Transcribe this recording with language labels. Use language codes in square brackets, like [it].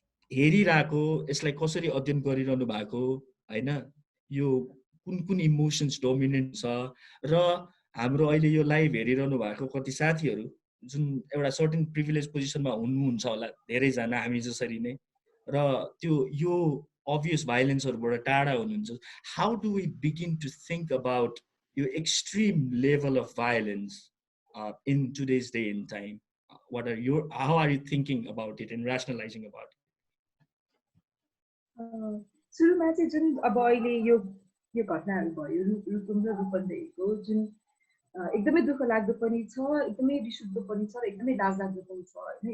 [ne] हेरिरहेको, यसलाई कसरी अध्ययन गरिरहनु भएको होइन, यो कुन कुन इमोसन्स डोमिनेन्ट छ, र हाम्रो अहिले यो लाइभ हेरिरहनु भएको कति साथीहरू जुन एउटा सर्टेन प्रिभिलेज पोजिसनमा हुनुहुन्छ होला धेरैजना हामी जसरी नै, र त्यो यो अभियस भाइलेन्सहरूबाट टाढा हुनुहुन्छ, [en] how do we begin to think about [ne] यो [en] Extreme level of violence in today's day and time? How are you thinking about it and rationalizing about it? [ne] सुरुमा चाहिँ जुन अब अहिले यो घटनाहरू भयो रुकुम र रूपन्देहीको जुन एकदमै दुःख लाग्दो पनि छ, एकदमै रिसउठ्दो पनि छ, एकदमै लाजलाग्दो पनि छ होइन।